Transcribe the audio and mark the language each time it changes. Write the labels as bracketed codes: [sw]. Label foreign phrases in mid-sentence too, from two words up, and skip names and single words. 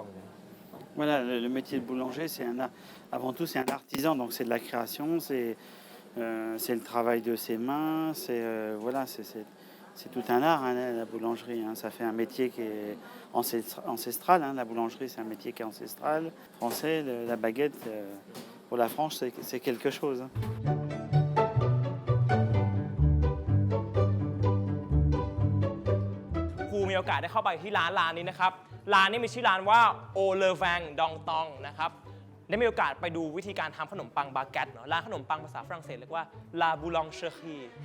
[fr] Voilà, le métier de boulanger, avant tout, c'est un artisan, donc c'est de la création, c'est le travail de ses mains, c'est tout un art, hein, la boulangerie. Hein. Ça fait un métier qui est ancestral. Hein. La boulangerie, c'est un métier qui est ancestral. Français, la baguette, pour la France, c'est quelque chose. Hein. [th] ครูมีโอกาสได้เข้าไปที่ร้านนี้นะครับ ร้านนี้มีชื่อร้านว่าโอเลแวงดองตองนะครับ ได้มีโอกาสไปดูวิธีการทำขนมปังบาเกตเนาะร้านขนมปังภาษาฝรั่งเศสเรียกว่า [fr] La Boulangerie